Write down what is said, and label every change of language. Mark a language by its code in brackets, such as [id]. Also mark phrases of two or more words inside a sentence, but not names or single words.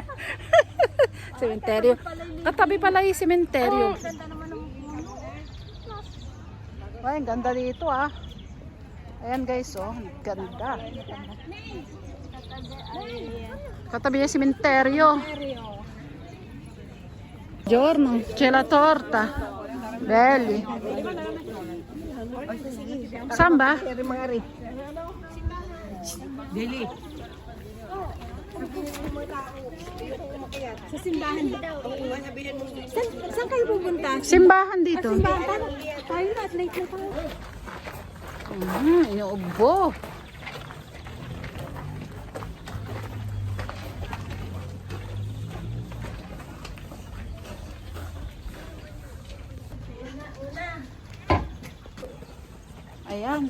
[tl] Sementeryo. Katabi pala yung sementeryo. Ganda naman ng puno. Ay, ang ganda dito ah. Ayan guys, oh, ganda. Katabi niya simenteryo. [it] Giorno, c'è la torta. Belli. Samba? [tl] Dili. Sa simbahan. Saan kayo pupunta? Simbahan dito. Simbahan. Tayo na, late na tayo. Inuubo. Ayan.